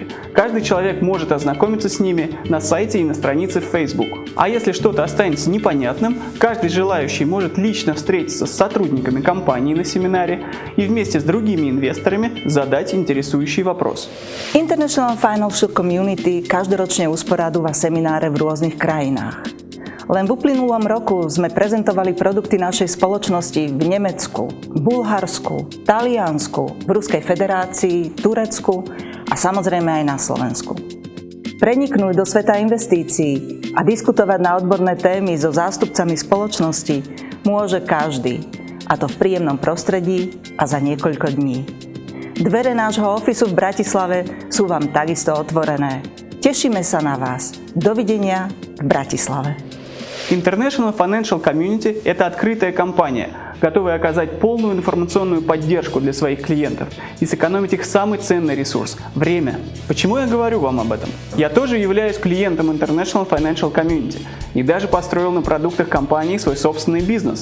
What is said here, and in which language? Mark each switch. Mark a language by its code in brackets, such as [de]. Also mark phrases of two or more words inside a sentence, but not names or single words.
[ru] Каждый человек может ознакомиться с ними на сайте и на странице в Facebook. А если что-то останется непонятным, каждый желающий может лично встретиться с сотрудниками компании на семинаре и вместе с другими инвесторами задать интересующий вопрос. [sk] International Financial Community každoročne usporadúva semináre v rôznych krajinách. Len v uplynulom roku sme prezentovali produkty našej spoločnosti v Nemecku, Bulharsku, Taliansku, v Ruskej federácii, Turecku a samozrejme aj na Slovensku. Preniknúť do sveta investícií a diskutovať na odborné témy so zástupcami spoločnosti môže každý, a to v príjemnom prostredí a za niekoľko dní. Dvere nášho ofisu v Bratislave sú vám takisto otvorené. Tešíme sa na vás. Dovidenia v Bratislave. [ru] International Financial Community – это открытая компания. готовые оказать полную информационную поддержку для своих клиентов и сэкономить их самый ценный ресурс – время. Почему я говорю вам об этом? Я тоже являюсь клиентом International Financial Community и даже построил на продуктах компании свой собственный бизнес.